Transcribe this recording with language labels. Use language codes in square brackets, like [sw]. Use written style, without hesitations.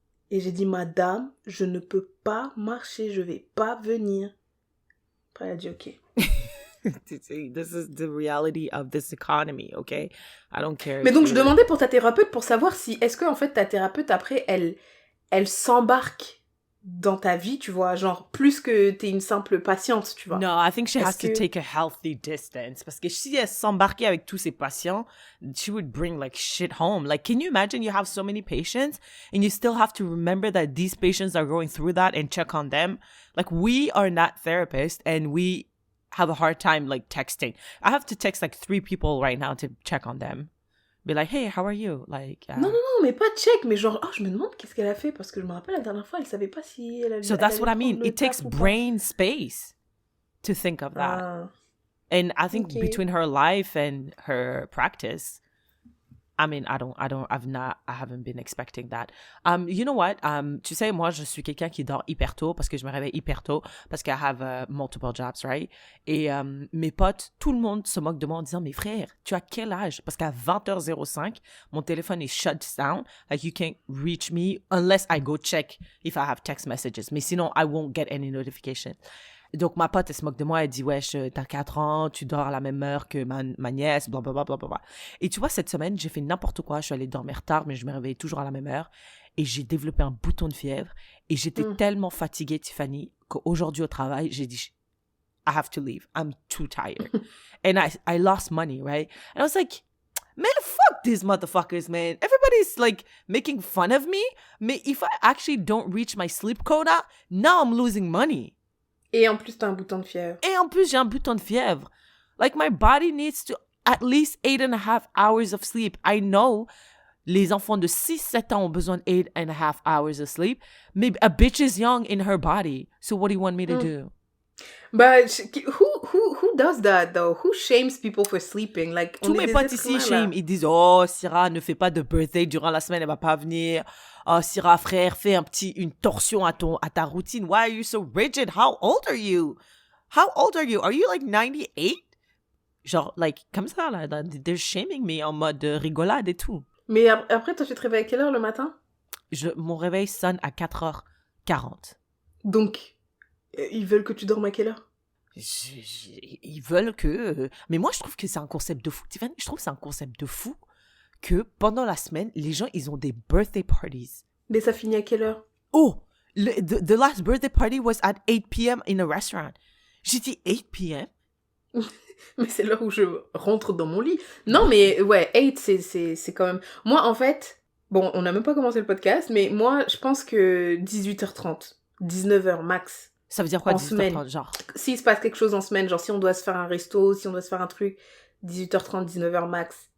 [fr] Et j'ai dit, madame, je ne peux pas marcher, je vais pas venir. Après, elle a dit, ok. [en] This is the reality of this economy, okay? I don't care. [fr] Mais donc, je demandais pour ta thérapeute pour savoir si, est-ce que, en fait, ta thérapeute, après, elle s'embarque dans ta vie, tu vois, genre, plus que t'es une simple patiente, tu vois. [en] No, I think she has to [fr] que- [en] take a healthy distance. [fr] Parce que si elle s'embarquait avec tous ses patients, [en] she would bring like shit home. Like, can you imagine you have so many patients and you still have to remember that these patients are going through that and check on them? Like, we are not therapists and we have a hard time like texting. I have to text like 3 people right now to check on them. Be like, hey, how are you? Like, [fr] Non, mais pas check, mais genre, oh, je me demande qu'est-ce qu'elle a fait, parce que je me rappelle la dernière fois, elle savait pas si elle allait. [en] So that's what I mean. [fr] prendre le [en] It takes [fr] taf ou pas. [en] brain space to think of that. Ah. And I think Okay. between her life and her practice, I mean, I haven't been expecting that. You know what? [fr] Tu sais, moi, je suis quelqu'un qui dort hyper tôt parce que je me réveille hyper tôt parce que [en] I have multiple jobs, right? [fr] Et mes potes, tout le monde se moque de moi en disant, mais frère, tu as quel âge? Parce qu'à 20h05, mon téléphone est shut down. [en] Like, you can't reach me unless I go check if I have text messages. [fr] Mais sinon, [en] I won't get any notification. [fr] Donc, ma pote, elle se moque de moi. Elle dit, wesh, t'as 4 ans, tu dors à la même heure que ma nièce, blablabla. Bla, bla, bla. Et tu vois, cette semaine, j'ai fait n'importe quoi. Je suis allée dormir tard, mais je me réveillais toujours à la même heure. Et j'ai développé un bouton de fièvre. Et j'étais tellement fatiguée, Tiffany, qu'aujourd'hui au travail, j'ai dit, [en] I have to leave. I'm too tired. And I lost money, right? And I was like, man, fuck these motherfuckers, man. Everybody's like making fun of me. Mais if I actually don't reach my sleep quota, now I'm losing money. [fr] Et en plus, t'as un bouton de fièvre. Et en plus, j'ai un bouton de fièvre. [en] Like, my body needs to at least 8.5 hours of sleep. I know [fr] les enfants de 6-7 ans ont besoin de 8.5 [en] hours of sleep. Mais a bitch is young in her body. So what do you want me to do? But who does that, though? Who shames people for sleeping? Like, [fr] Tous mes potes ici shame. Ils disent, oh, Syrah, ne fais pas de birthday durant la semaine, elle va pas venir. Oh, Syrah, frère, fais une torsion à ta routine. [en] Why are you so rigid? How old are you? How old are you? Are you like 98? [fr] Genre, like, comme ça, là, [en] they're shaming me [fr] en mode rigolade et tout. Mais après, toi, tu te réveilles à quelle heure le matin? Mon réveil sonne à 4h40. Donc, ils veulent que tu dormes à quelle heure? Ils veulent que... Mais moi, je trouve que c'est un concept de fou. Tiffany, je trouve que c'est un concept de fou que pendant la semaine, les gens, ils ont des birthday parties. Mais ça finit à quelle heure? [en] Oh, the last birthday party was at 8 p.m. in a restaurant. [fr] J'ai dit 8 p.m.? Mais c'est l'heure où je rentre dans mon lit. Non, mais ouais, 8, c'est quand même... Moi, en fait, bon, on n'a même pas commencé le podcast, mais moi, je pense que 18h30, 19h max. Ça veut dire quoi, en 18h30, semaine. genre? S'il se passe quelque chose en semaine, genre si on doit se faire un resto, si on doit se faire un truc, 18h30, 19h max.